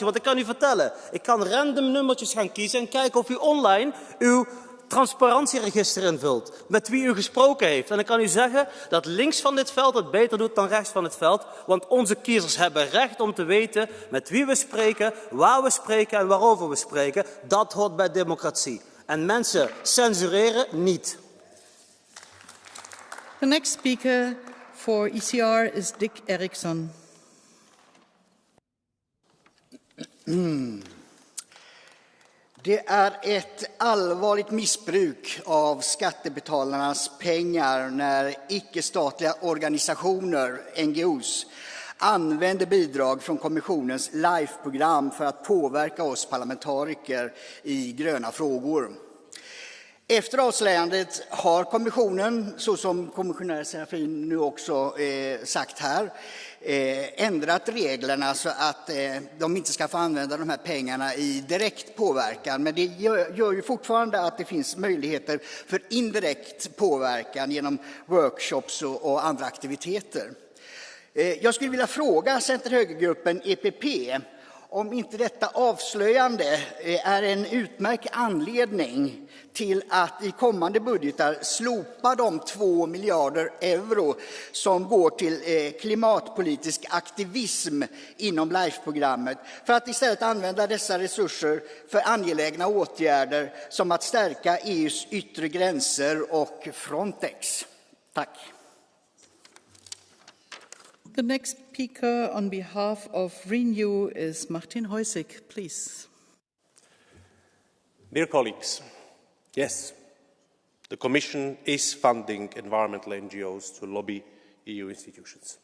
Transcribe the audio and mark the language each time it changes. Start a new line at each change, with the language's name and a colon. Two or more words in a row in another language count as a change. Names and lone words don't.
Dutch: Want ik kan u vertellen, ik kan random nummertjes gaan kiezen en kijken of u online uw transparantieregister invult, met wie u gesproken heeft. En ik kan u zeggen dat links van dit veld het beter doet dan rechts van het veld, want onze kiezers hebben recht om te weten met wie we spreken, waar we spreken en waarover we spreken. Dat hoort bij democratie. En mensen censureren niet.
English: The next speaker for ECR is Dick Eriksson.
Swedish: Det är ett allvarligt missbruk av skattebetalarnas pengar när icke-statliga organisationer, NGOs, använder bidrag från kommissionens LIFE-program för att påverka oss parlamentariker i gröna frågor. Efter avslöjandet har kommissionen, så som kommissionär Serafin nu också sagt här, ändrat reglerna så att de inte ska få använda de här pengarna i direkt påverkan. Men det gör ju fortfarande att det finns möjligheter för indirekt påverkan genom workshops och andra aktiviteter. Jag skulle vilja fråga Center-högergruppen EPP om inte detta avslöjande är en utmärkt anledning till att i kommande budgetar slopa de 2 miljarder euro som går till klimatpolitisk aktivism inom LIFE-programmet för att istället använda dessa resurser för angelägna åtgärder som att stärka EUs yttre gränser och Frontex. Tack.
English: The next speaker on behalf of Renew is Martin Heusig, please. Dear colleagues, yes, the Commission is funding environmental NGOs to lobby EU institutions.